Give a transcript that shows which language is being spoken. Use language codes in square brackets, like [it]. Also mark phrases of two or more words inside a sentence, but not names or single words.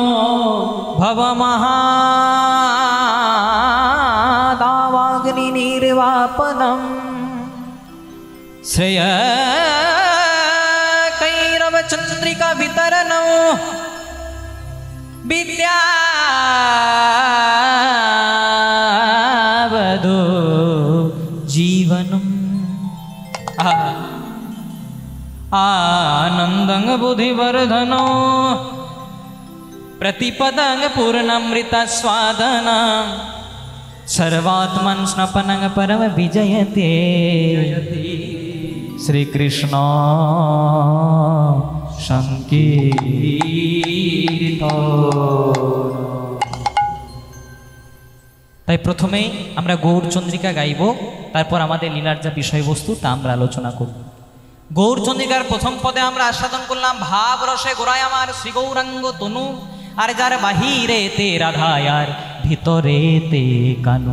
[sa] ভব মহাদাবাগ্নি নির্বাপনম, শ্রেয় কৈরব চন্দ্রিকা বিতরণ, বিদ্যাবধূ জীবনম, आनंदं बुद्धिवर्धन, प्रतिपदं पूर्णमृत स्वादन, सर्वात्मन स्नपनं परम विजयते, श्री कृष्ण संकीर्तन। [bn] তাই প্রথমেই আমরা গৌরচন্দ্রিকা গাইব, তারপর আমাদের লীলার যা বিষয়বস্তু তা আমরা আলোচনা করব। গৌরচন্দ্রিকার প্রথম পদে আমরা আস্বাদন করলাম ভাব রসে গোড়ায় আমার শ্রী গৌরাঙ্গ তনু, আর যার বাহিরে তে রাধা আর ভিতরে তে কানু।